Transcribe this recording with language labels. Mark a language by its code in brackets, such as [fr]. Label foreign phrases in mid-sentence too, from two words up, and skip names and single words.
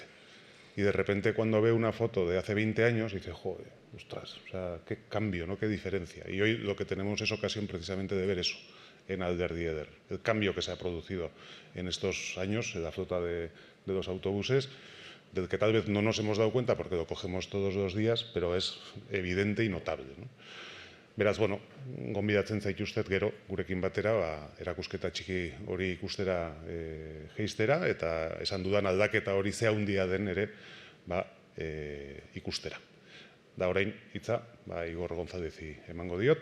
[es] Y de repente cuando ve una foto de hace 20 años dice, joder, ostras, o sea, qué cambio, ¿no? Qué diferencia. Y hoy lo que tenemos es ocasión precisamente de ver eso en Alderdieder, el cambio que se ha producido en estos años en la flota de los autobuses, del que tal vez no nos hemos dado cuenta porque lo cogemos todos los días, pero es evidente y notable, ¿no? [eu] Beraz, gonbidatzen zaituztet gero gurekin batera erakusketa txiki hori ikustera jeistera eta esan dudan aldaketa hori ze handia den ere ikustera. Da orain hitza Igor Gonzálezi emango diot.